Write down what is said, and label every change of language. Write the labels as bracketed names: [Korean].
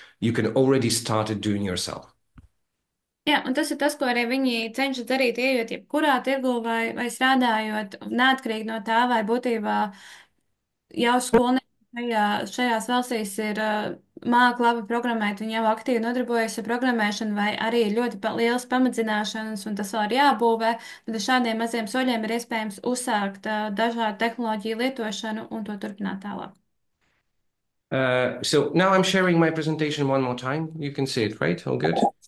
[English] You can already start it doing yourself. [Latvian] Jā, un tas ir tas, ko arī viņi cenšas darīt, ejot jebkurā tirgu vai strādājot, neatkarīgi no tā, vai būtībā jau skolnieki šajās valstīs ir māki labi programmēt, viņi jau aktīvi nodarbojas ar programmēšanu, vai arī ir ļoti liels pamatzināšanas, un tas vēl ir jābūvē, tad ar šādiem maziem soļiem ir iespējams uzsākt dažādu tehnoloģiju lietošanu un to turpināt tālāk. [English] So now I'm sharing my presentation one more time. You can see it, right? All good.